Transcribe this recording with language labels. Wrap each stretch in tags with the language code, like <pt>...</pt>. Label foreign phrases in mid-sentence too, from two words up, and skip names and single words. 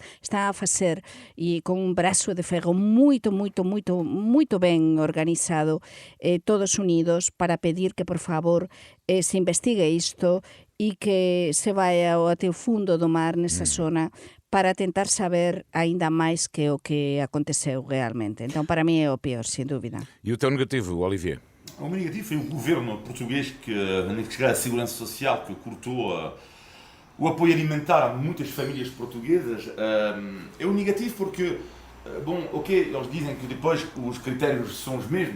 <gl>Está a facer, e con un brazo de ferro moito ben organizado, todos unidos, para pedir que, por favor, se investigue isto e que se vai até o fundo do mar nesa zona para tentar saber aínda máis que o que aconteceu realmente.</gl> <pt>Então, para mí é o pior, sem dúvida. E o teu negativo, Olivier? O meu negativo foi o governo português que, na que chegar a segurança social, que cortou o apoio alimentar a muitas famílias portuguesas. É um negativo porque, bom, ok, eles dizem que depois os critérios são os mesmos.</pt>